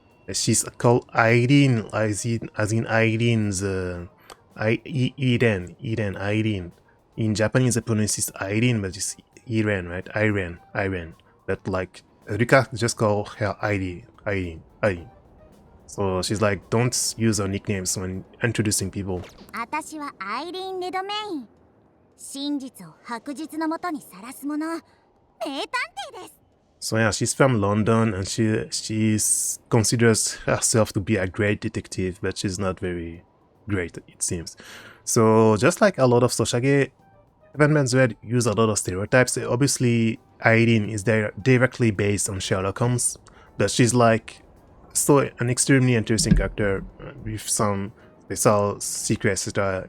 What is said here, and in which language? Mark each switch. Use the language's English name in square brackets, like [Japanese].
[English] She's called Irene, as in Irene's, Irene. In Japanese, they pronounce it Irene, but it's Irene, right? Irene. But like, Rika just call her Irene. So she's like, don't use her nicknames when introducing people. [Japanese] 私はアイリーン・レドメイン。真実を白日のもとにさらす者。名探偵です。 [English] So yeah, she's from London and she considers herself to be a great detective, but she's not very great, it seems. So just like a lot of Soshage, Heaven's Red use a lot of stereotypes. Obviously, Irene is directly based on Sherlock Holmes, but she's like so an extremely interesting character with some special secrets, etc.